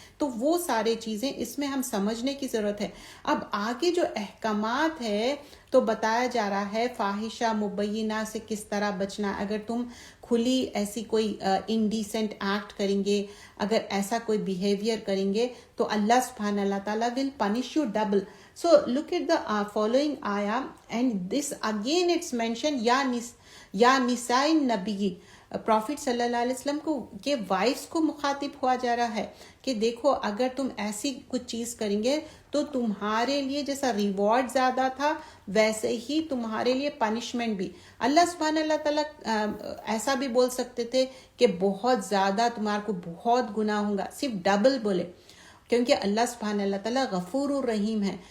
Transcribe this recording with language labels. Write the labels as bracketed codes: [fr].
[ur] تو وہ سارے چیزیں اس میں ہم سمجھنے کی ضرورت ہے. اب آگے جو احکامات ہے تو بتایا جا رہا ہے فاحشہ مبینہ سے کس طرح بچنا. اگر تم کھلی ایسی کوئی انڈیسنٹ ایکٹ کریں گے, اگر ایسا کوئی بیہیویئر کریں گے تو اللہ سبحانہ اللہ تعالیٰ [en] will punish you double. So look at the following ayah, and this again it's mentioned [ar] یا نساء النبی. [ur] پروفٹ صلی اللہ علیہ وسلم کو کے وائفس کو مخاطب ہوا جا رہا ہے کہ دیکھو اگر تم ایسی کچھ چیز کریں گے تو تمہارے لیے جیسا ریوارڈ زیادہ تھا ویسے ہی تمہارے لیے پنشمنٹ بھی. اللہ سبحانہ اللہ تعالیٰ ایسا بھی بول سکتے تھے کہ بہت زیادہ تمہارے کو بہت گناہ ہوگا, صرف ڈبل بولے, کیونکہ اللہ سبحانہ اللہ تعالیٰ غفور الرحیم ہے.